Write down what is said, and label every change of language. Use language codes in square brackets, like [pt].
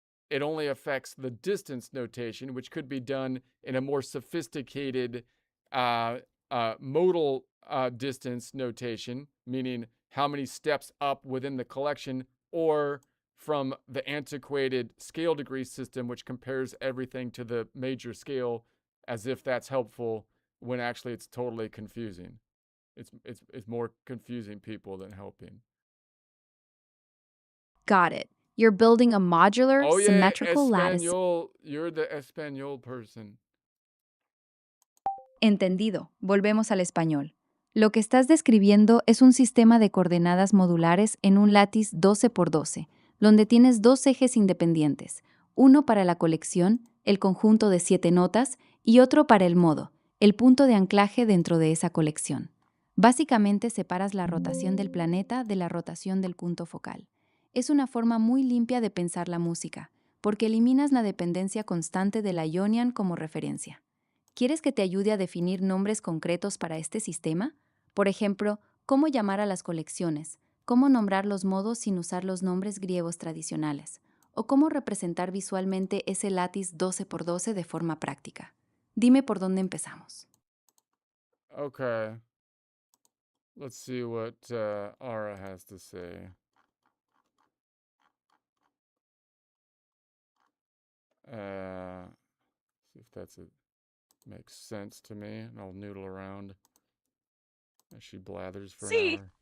[en] It only affects the distance notation, which could be done in a more sophisticated modal distance notation, meaning how many steps up within the collection, or from the antiquated scale degree system, which compares everything to the major scale, as if that's helpful when actually it's totally confusing. It's more confusing people than helping. Got it. You're building a modular, Oh yeah, symmetrical lattice. [es] Espanol. [en] You're the Espanol person. [es] Entendido. Volvemos al español. Lo que estás describiendo es un sistema de coordenadas modulares en un látiz 12 por 12, donde tienes dos ejes independientes, uno para la colección, el conjunto de 7 notas, y otro para el modo, el punto de anclaje dentro de esa colección. Básicamente separas la rotación del planeta de la rotación del punto focal. Es una forma muy limpia de pensar la música, porque eliminas la dependencia constante de la Ionian como referencia. ¿Quieres que te ayude a definir nombres concretos para este sistema? Por ejemplo, cómo llamar a las colecciones, cómo nombrar los modos sin usar los nombres griegos tradicionales, o cómo representar visualmente ese látiz 12 por 12 de forma práctica. Dime por dónde empezamos. [en] Okay. Let's see what Ara has to say. See if makes sense to me, and I'll noodle around as she blathers for an hour.